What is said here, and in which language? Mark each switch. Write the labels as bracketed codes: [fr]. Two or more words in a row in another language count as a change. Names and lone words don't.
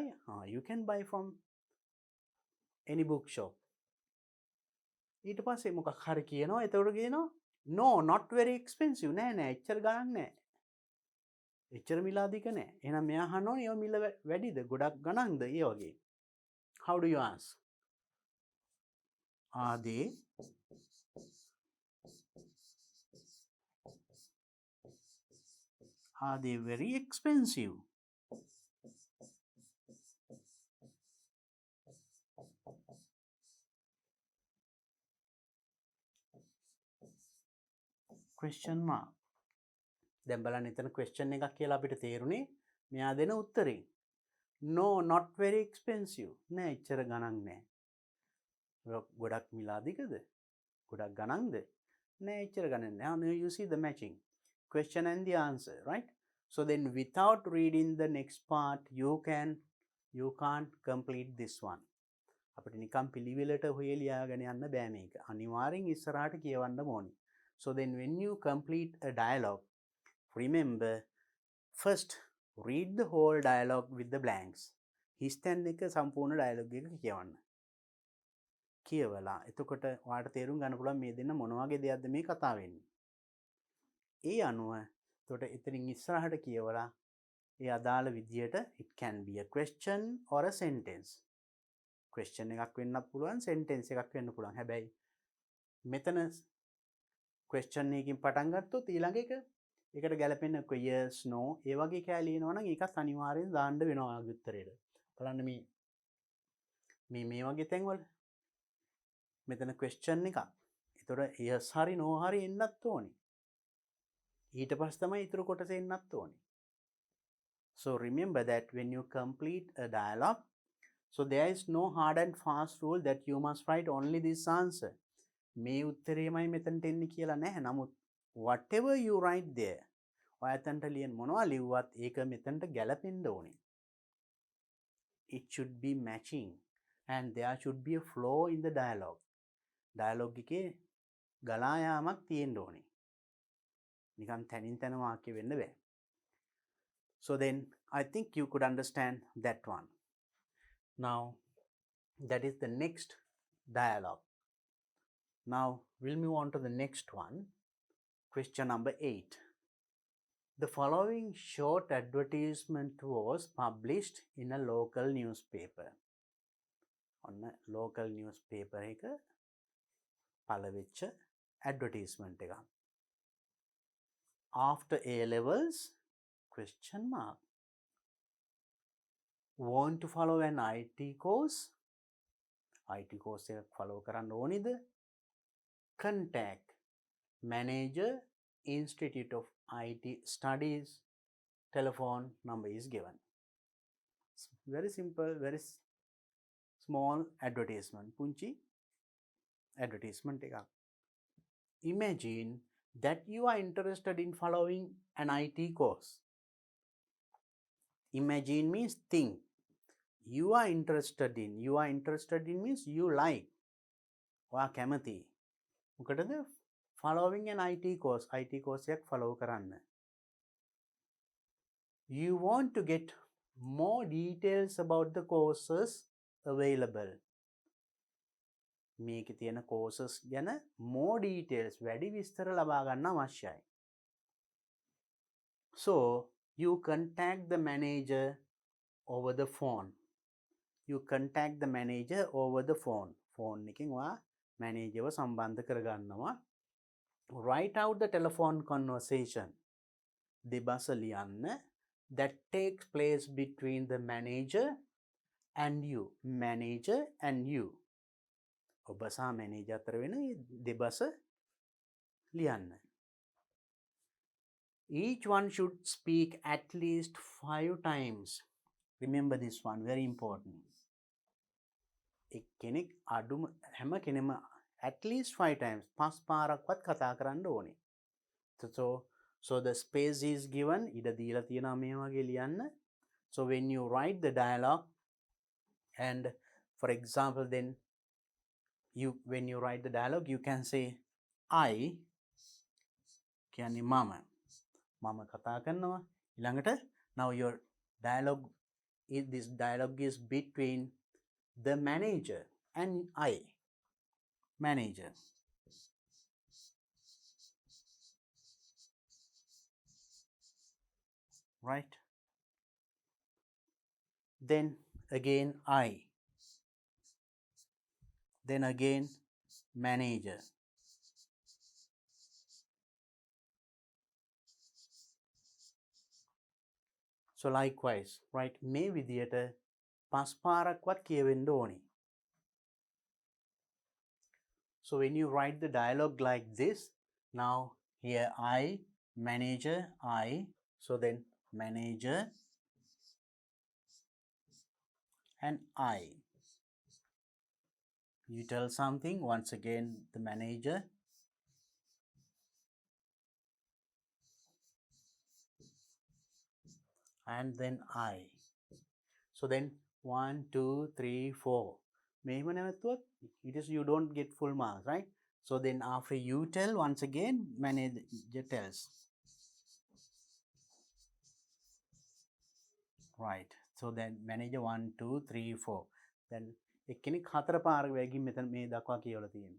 [en] You can buy from any bookshop. [si] ඊට පස්සේ මොකක් හරි කියනවා. එතකොට කියනවා [en] no, not very expensive. [si] නෑ නෑ එච්චර ගණන් නෑ. එච්චර මිල අධික නෑ. එහෙනම් මෙයා අහන්න ඕනේ ඒව මිල වැඩිද? ගොඩක් ගණන්ද? ඒ වගේ. [en] How do you ask? Are they very expensive? Question mark. [si] දැන් බලන්න එතන question එකක් කියලා අපිට තේරුනේ මෙයා දෙන උත්තරේ. [en] No, not very expensive. [si] නෑ එච්චර ගණන් නෑ. ගොඩක් මිල අධිකද? ගොඩක් ගණන්ද? නෑ එච්චර ගණන් නෑ. [en] Now you see the matching. Question and the answer, right? So then without reading the next part, you can't complete this one. [si] අපිට නිකම් පිළිවෙලට හොය ලියාගෙන යන්න බෑ මේක. අනිවාර්යෙන් ඉස්සරහට කියවන්න ඕනේ. [en] So then when you complete a dialogue, remember first read the whole dialogue with the blanks. [si] හිස්තැන් එක සම්පූර්ණ dialogue එක කියවන්න. කියවලා එතකොට ඔයාලට තේරුම් ගන්න පුළුවන් මේ දෙන්න මොන වගේ දෙයක්ද මේ කතා වෙන්නේ. ඒ අනුව එතකොට එතනින් ඉස්සරහට කියවලා ඒ අදාළ විදියට [en] it can be a question or a sentence. [si] question එකක් වෙන්නත් පුළුවන් sentence එකක් වෙන්න පුළුවන්. හැබැයි මෙතන question එකකින් පටන් ගත්තොත් ඊළඟ එක ඒකට ගැලපෙන [en] yes no [si] ඒ වගේ කෑලි එනවනම් ඒකත් අනිවාර්යෙන් දාන්න වෙනවා ආගේ උත්තරේට. බලන්න මේ වගේ තැන්වල මෙතන question එකක්. ඒතකොට yes හරි no හරි එන්නත් ඕනේ. ඊට පස්සේ තමයි ඊතර කොටස එන්නත් ඕනේ. [en] So remember that when you complete a dialogue, so there is no hard and fast rule that you must write only this answer. [si] මේ උත්තරේමයි මෙතනට එන්නේ කියලා නැහැ. නමුත් [en] whatever you write there, [si] ඔයයන්ට ලියන මොනවා ලිව්වත් ඒක මෙතනට ගැලපෙන්න ඕනේ. [en] It should be matching and there should be a flow in the dialogue. [si] Dialogue එකේ ගලා යාමක් තියෙන්න ඕනේ. නිකන් තනින් තන වාක්‍ය වෙන්න බෑ. [en] So then I think you could understand that one. Now that is the next dialogue. Now we'll move on to the next one. Question number 8. The following short advertisement was published in a local newspaper. On a local newspaper [si] එක පළවෙච්ච [en] advertisement එක. After A levels? Question mark. Want to follow an IT course? IT course [si] එක follow කරන්න ඕනිද? [en] Contact manager, Institute of IT Studies, telephone number is given. Very simple, very small advertisement. [si] Punchi advertisement එක. [en] Imagine that you are interested in following an IT course. Imagine means think. You are interested in means you like. [si] ඔයා කැමති. මොකටද? [en] Following an IT course [si] එකක් follow කරන්න. [en] You want to get more details about the courses available. [si] මේකේ තියෙන courses ගැන [en] more details [si] වැඩි විස්තර ලබා ගන්න අවශ්‍යයි. [en] So you contact the manager over the phone. [si] phone එකෙන් ඔයා manager ව සම්බන්ධ කරගන්නවා. [en] Write out the telephone conversation. [si] දෙබස ලියන්න [en] that takes place between the manager and you. [si] ඔබ සහ manager අතර වෙන දෙබස ලියන්න. [en] Each one should speak at least 5 times. Remember this one, very important. [si] කෙනෙක් අඩුම හැම කෙනෙම [en] at least 5 times [si] 5 පාරක්වත් කතා කරන්න ඕනේ. [en] So the space is given. [si] ඉඩ දීලා තියෙනවා මේ වගේ ලියන්න. [en] So when you write the dialogue and for example then when you write the dialogue, you can say I [si] කියන්නේ මම කතා කරනවා. [en] ඊළඟට now your dialogue this dialogue is between the manager and I. Manager. Right? Then again I. Then again manager. So likewise, right, [si] මේ විදියට පස් පාරක්වත් කියවෙන්න ඕනි. [en] So when you write the dialogue like this, now here I, manager, I, so then manager and I. You tell something, once again the manager, and then I. So then 1, 2, 3, 4. [si] මෙහෙම නැවතුවත් [en] it is you don't get full marks, right? So then after you tell, once again manager tells. Right. So then manager 1, 2, 3, 4. Then [si] එක්කෙනෙක් හතර පාරක් වැගින් මෙතන මේ දක්වා කියවලා තියෙනවා.